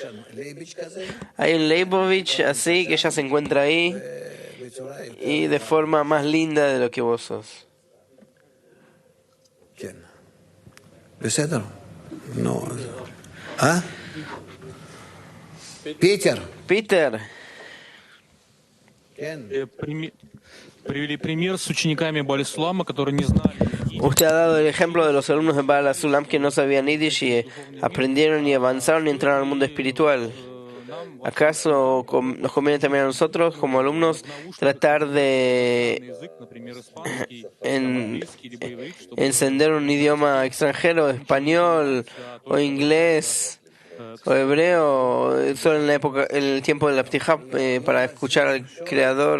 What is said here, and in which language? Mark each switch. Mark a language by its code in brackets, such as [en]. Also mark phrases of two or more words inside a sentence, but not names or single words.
[es] Hay un Leibovich así que ya se encuentra ahí y de forma más linda de lo que vos sos. No. ¿Ah? Peter. [ru] Привели пример с учениками Бали-Сулама, которые не знали. [es] Usted ha dado el ejemplo de los alumnos de Baal Sulam que no sabían Yiddish y aprendieron y avanzaron y entraron al mundo espiritual. ¿Acaso nos conviene también a nosotros, como alumnos, tratar de encender un idioma extranjero, español o inglés o hebreo, solo en la época, en el tiempo de la Ptijá, para escuchar al Creador?